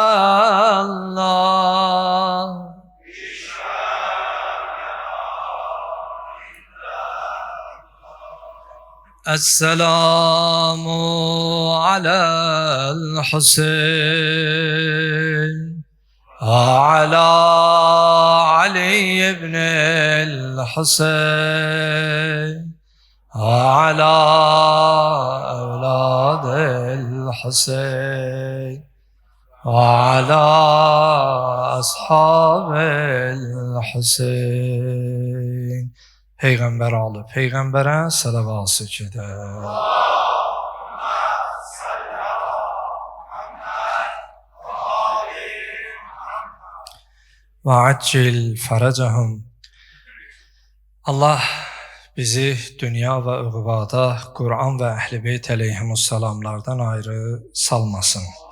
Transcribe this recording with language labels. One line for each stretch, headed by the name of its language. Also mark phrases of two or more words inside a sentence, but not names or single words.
Arabic: الله السلام على الحسين وعلى علي بن الحسين وعلى أولاد الحسين وعلى أصحاب الحسين.
Azerbaijani: Peyğəmbər alıb, Peyğəmbərə sələvat çəkək.
Arabic: وعجل فرجهم.
Azerbaijani: Allah bizi dünya və uqubada Qur'an və Əhl-i Beyt əleyhimussalamlardan ayrı salmasın.